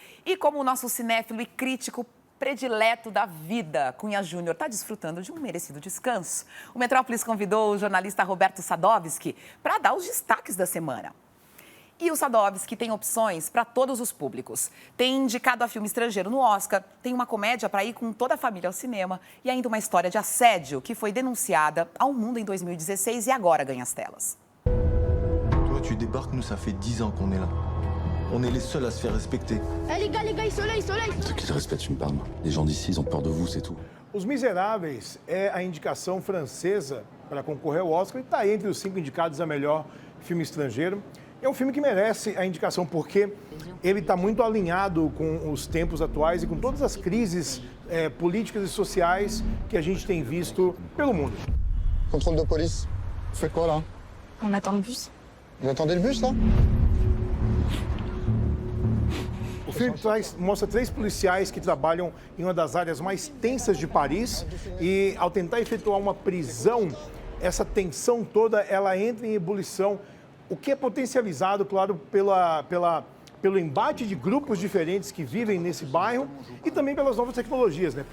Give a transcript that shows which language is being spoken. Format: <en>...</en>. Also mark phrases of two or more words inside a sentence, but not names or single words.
<pt>E como o nosso cinéfilo e crítico predileto da vida, Cunha Júnior, está desfrutando de um merecido descanso, o Metrópolis convidou o jornalista Roberto Sadovski para dar os destaques da semana. E o Sadovski tem opções para todos os públicos. Tem indicado a filme estrangeiro no Oscar, tem uma comédia para ir com toda a família ao cinema e ainda uma história de assédio que foi denunciada ao mundo em 2016 e agora ganha as telas.</pt> <fr>Toi, tu débarques, nous, ça fait 10 ans qu'on est là. On est les seuls à se faire respecter. Eh les gars, soleil! Ceux qui te respectent une palme. Les gens d'ici, ils ont peur de vous, c'est tout.</fr> <pt>Os Miseráveis é a indicação francesa para concorrer ao Oscar e está entre os 5 indicados a melhor filme estrangeiro. É um filme que merece a indicação porque ele está muito alinhado com os tempos atuais e com todas as crises políticas e sociais que a gente tem visto pelo mundo.</pt> <fr>Contrôle de police. Vous faites quoi, là? On attend le bus. Vous attendez le bus, là?</fr> <pt>O filme mostra 3 policiais que trabalham em uma das áreas mais tensas de Paris e, ao tentar efetuar uma prisão, essa tensão toda ela entra em ebulição, o que é potencializado, claro, pelo embate de grupos diferentes que vivem nesse bairro e também pelas novas tecnologias, né?</pt>